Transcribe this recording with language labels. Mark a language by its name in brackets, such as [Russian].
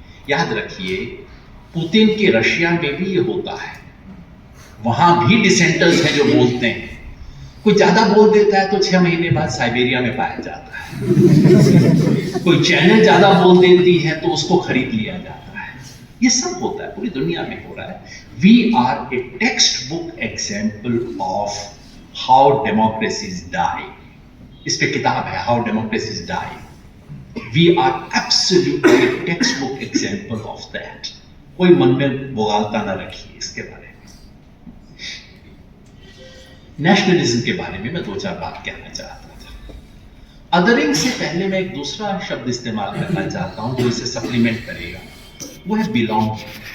[Hindi] याद रखिए पुतिन के रशिया में भी ये होता है, वहां भी डिसेंटर्स हैं जो बोलते हैं, कोई ज्यादा बोल देता है तो 6 महीने बाद साइबेरिया में पाया जाता है कोई चैनल ज्यादा बोल देती है तो उसको खरीद लिया जाता है। ये सब होता है, पूरी दुनिया में हो रहा है। [English] We are a textbook example of how democracies die. [Hindi] इस पे किताब है, how democracies die. [English] We are absolutely a textbook example of that. [Hindi] कोई मन में बोगालता ना रखिए इसके बारे में। नेशनलिज्म के बारे में मैं 2-4 बात कहना चाहता था। अदरिंग से पहले मैं एक दूसरा शब्द इस्तेमाल करना चाहता हूं जो इसे सप्लीमेंट करेगा, वो है बिलोंगिंग।